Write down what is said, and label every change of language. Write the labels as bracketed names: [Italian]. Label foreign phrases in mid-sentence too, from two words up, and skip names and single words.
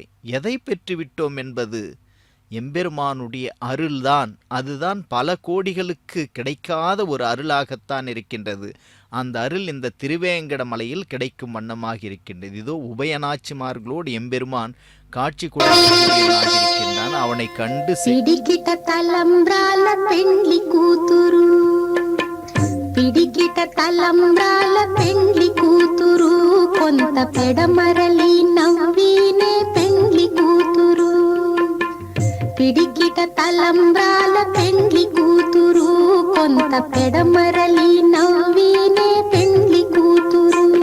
[Tamil] எதை பெற்றுவிட்டோம் என்பது எம்பெருமானுடைய அருள்தான். அதுதான் பல கோடிகளுக்கு கிடைக்காத ஒரு அருளாகத்தான் இருக்கின்றது. அந்த அருள் இந்த திருவேங்கட மலையில் கிடைக்கும் வண்ணமாக இருக்கின்றது. இதோ உபயநாச்சிமார்களோடு எம்பெருமான் காட்சி கொடுக்கின்றான். அவனை கண்டு [Telugu] పిడికిట తలంబ్రాల పెండ్లి కూతురు, పిడికిట తలంబ్రాల పెండ్లి కూతురు, కొంత పెడమరలి నవ్వినే పెండ్లి కూతురు. పిడికిట తలంబ్రాల పెండ్లి కూతురు, కొంత పెడమరలి నవ్వినే పెండ్లి కూతురు.